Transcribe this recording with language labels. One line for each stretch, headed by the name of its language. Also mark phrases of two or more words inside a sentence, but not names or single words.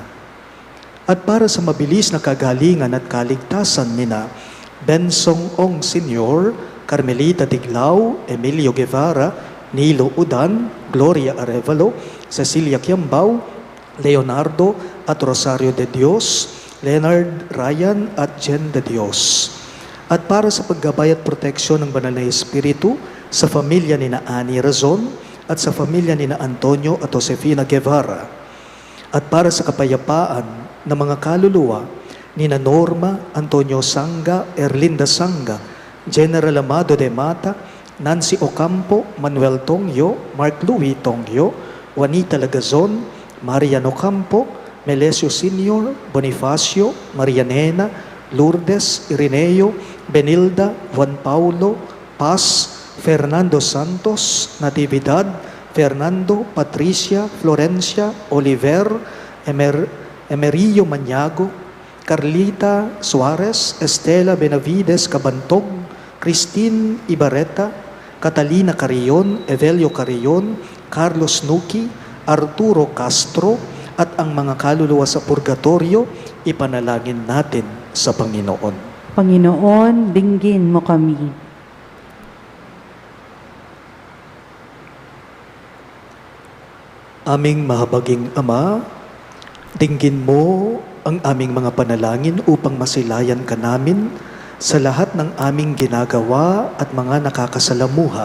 Filipino: At para sa mabilis na kagalingan at kaligtasan nina Bensong Ong Sr., Carmelita Tiglao, Emilio Guevara, Nilo Udan, Gloria Arevalo, Cecilia Quiambao, Leonardo at Rosario de Dios, Leonard Ryan at Jen de Dios. At para sa paggabay at proteksyon ng Banal na Espiritu sa pamilya nina Ani Razon at sa pamilya nina Antonio at Josefina Guevara. At para sa kapayapaan ng mga kaluluwa nina Norma, Antonio Sanga, Erlinda Sanga, General Amado de Mata, Nancy Ocampo, Manuel Tongyo, Mark Louis Tongyo, Juanita Lagazon, Mariano Campo, Melesio Sr., Bonifacio, Marianena, Lourdes, Ireneo, Benilda, Juan Paulo, Paz, Fernando Santos, Natividad, Fernando, Patricia, Florencia, Oliver, Emerillo Maniago, Carlita Suarez, Estela Benavides Cabantog, Christine Ibarreta, Catalina Carrion, Evelio Carrion, Carlos Nuki, Arturo Castro, at ang mga kaluluwa sa purgatorio, ipanalangin natin sa Panginoon. Panginoon, dinggin mo kami. Aming mahabaging Ama, dinggin mo ang aming mga panalangin upang masilayan ka namin sa lahat ng aming ginagawa at mga nakakasalamuha.